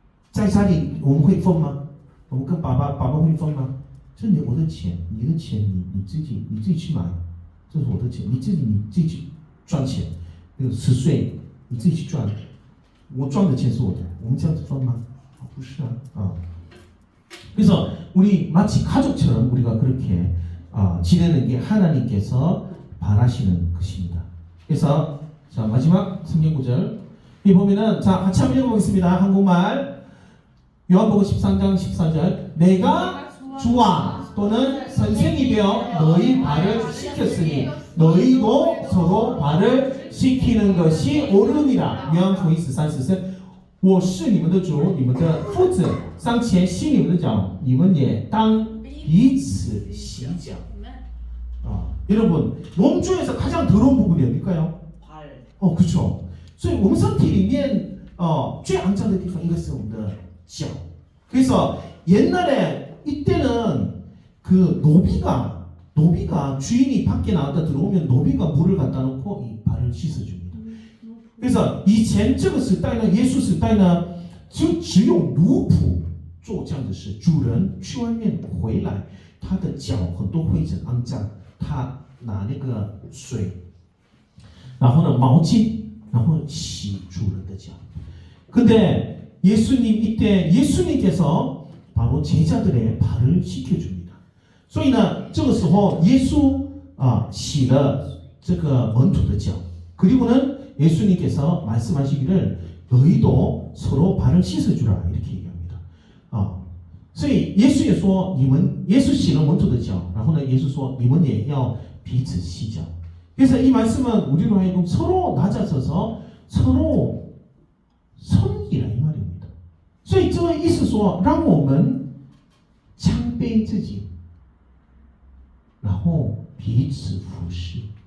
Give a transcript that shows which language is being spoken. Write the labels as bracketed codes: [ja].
[zh] 在家里我们会分吗？我们跟爸爸会分吗？这是我的钱，你的钱你自己去买，这是我的钱，你自己去赚钱，那个10岁你自己去赚，我赚的钱是我的，我们这样子分吗？不是啊。 [ko] 그래서 우리 마치 가족처럼 우리가 그렇게 지내는 게 하나님께서 바라시는 것입니다. 그래서 자 마지막 성경 구절 이 보면은 자 같이 한번 읽어보겠습니다. 한국말 요한복음 13장 14절 내가 주와 또는 선생이 되어 너희 발을 씻겼으니 너희도 서로 발을 씻기는 것이 옳으니라. 요한복음 14장 [zh] 我是你们的主，你们的夫子，上前洗你们的脚，你们也当彼此洗脚。 [ko] 여러분 몸 중에서 가장 더러운 부분이 어딜까요? 발. 그렇죠. [zh] 所以我们身体里面最肮脏的地方应该是我们的脚。 [ko] 그래서 옛날에 이때는 그 노비가 주인이 밖에 나왔다 들어오면 노비가 물을 갖다 놓고 이 발을 씻어줍니다. [zh] 그래서 以前这个时代呢，耶稣时代呢，就只有奴仆做这样的事，主人去外面回来，他的脚很多灰尘肮脏，他拿那个水，然后呢毛巾，然后洗主人的脚。 [ko] 근데 예수님 이때 예수님께서 바로 제자들의 발을 씻겨줍니다. [zh] 所以呢，这个时候耶稣洗了这个门徒的脚， [ko] 그리고는 예수님께서 말씀하시기를 너희도 서로 발을 씻어주라 이렇게 얘기합니다. [zh] 啊。所以耶稣也说，你们耶稣洗了门徒的脚，然后呢，耶稣说你们也要彼此洗脚。 [ko] 그래서 이 말씀은 우리로 하여금 서로 낮아져서 서로 섬기라 이 말입니다. [zh] 所以这个意思说，让我们谦卑自己，然后彼此服侍。